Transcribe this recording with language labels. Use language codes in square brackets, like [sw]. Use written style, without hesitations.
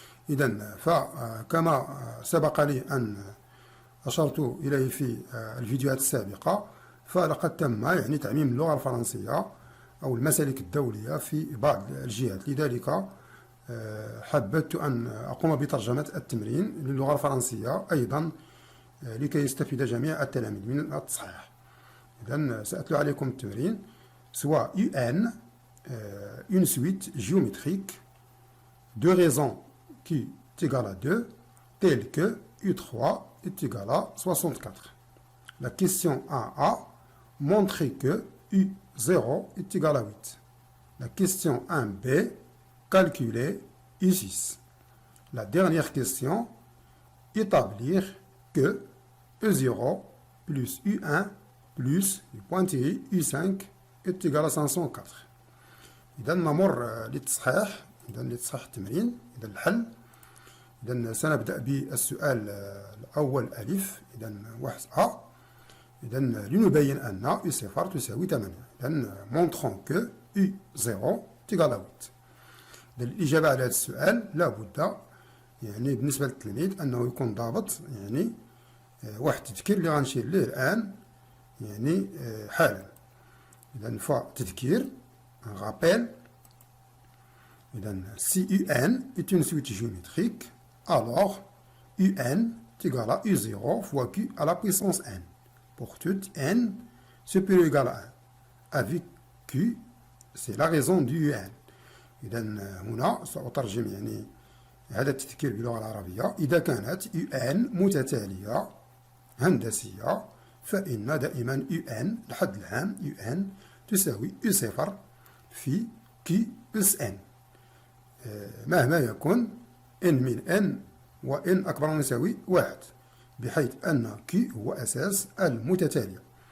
[ar] إذن فكما سبق لي أن أشرت إليه في الفيديوهات السابقة، فلقد تم يعني تعميم اللغة الفرنسية أو المسالك الدولية في بعض الجهات، لذلك حبذت أن أقوم بترجمة التمرين للغة الفرنسية أيضا لكي يستفيد جميع التلاميذ من التصحيح. إذن سأتلو عليكم التمرين [fr] soit UN une suite géométrique de raisons qui est égale à 2 telle que U3 est égal à 64. La question 1A montrer que U0 est égal à 8. La question 1B calculer U6. La dernière question établir que U0 plus U1 plus le pointillé U5 est égal à 504. [ar] إذا نمر للتصحيح، إذا لتصحيح التمرين، إذا الحل. إذا سنبدأ بالسؤال الأول ألف، إذا 1A. إذا لنبين أن U0 تساوي 8. [fr] إذا montrons que U0 est égal à 8. [ar] إذا الإجابة على هذا السؤال لابد يعني بالنسبة للتلميذ أنه يكون ضابط، يعني واحد التذكير اللي غنشير ليه الآن يعني حالا. إذا فتذكير [fr] un rappel. إذا si UN est une suite géométrique, alors UN est égal à U0 fois Q à la puissance n pour toute n supérieur ou égal à 1 avec Q c'est la raison du UN. [ar] إذا هنا سأترجم يعني هذا التذكير باللغة العربية. إذا كانت UN متتالية هندسية فإن دائما UN الحد العام UN تساوي U0 في Q أس N مهما يكون N من N و N أكبر من يساوي 1، بحيث أن Q هو أساس المتتالية.